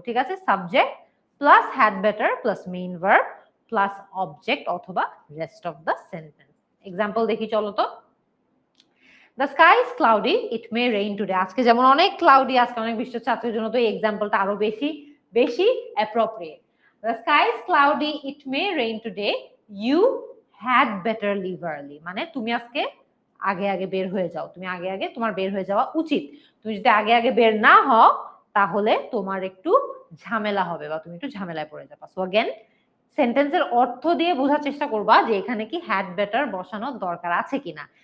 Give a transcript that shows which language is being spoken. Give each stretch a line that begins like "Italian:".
Bangla: ঠিক আছে, subject plus had better plus main verb plus object অথবা rest of the sentence. Example দেখি চলো তো।
English: The sky is cloudy, it may rain today.
Bangla: আজকে যেমন অনেক ক্লাউডি, আজকে অনেক বৃষ্টি হচ্ছে, আজকের জন্য তো এই এক্সাম্পলটা আরো বেশি বেশি appropriate.
English: The sky is cloudy, it may rain today, you had better leave early।
Bangla: মানে তুমি আজকে আগে আগে বের হয়ে যাও, তুমি আগে আগে তোমার বের হয়ে যাওয়া উচিত। তুমি যদি আগে আগে বের না হও তাহলে তোমার একটু ঝামেলা হবে বা তুমি একটু ঝামেলায় পড়ে যাবা। সো अगेन সেন্টেন্সের অর্থ দিয়ে বোঝার চেষ্টা করবা যে এখানে কি হ্যাড বেটার বসানোর দরকার আছে কিনা।